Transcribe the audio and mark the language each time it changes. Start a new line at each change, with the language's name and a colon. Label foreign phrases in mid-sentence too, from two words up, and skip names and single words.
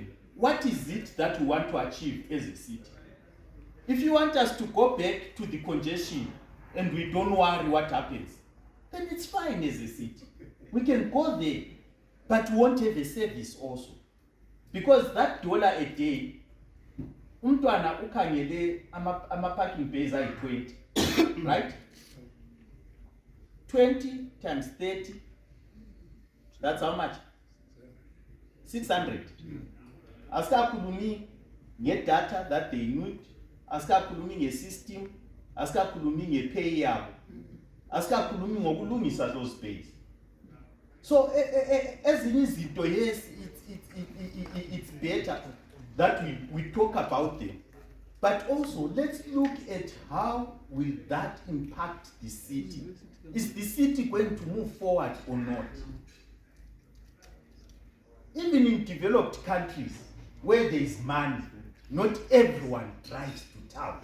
English: What is it that we want to achieve as a city? If you want us to go back to the congestion and we don't worry what happens, then it's fine as a city. We can go there, but we won't have a service also. Because that $1 a day,
Zulu: umntwana ukhangele ama
English: parking bays are 20, right? 20 times 30, that's how much? 600.
Zulu: Asikakhulumi nge-data
English: that they need,
Zulu: asikakhulumi nge-system, asikakhulumi nge-pay yabo, asikakhulumi ngokulungisa
English: those bays.
Zulu: So ezinye izinto,
English: yes, it's better that we talk about them. But also, let's look at how will that impact the city. Is the city going to move forward or not? Even in developed countries where there is money, not everyone drives to town.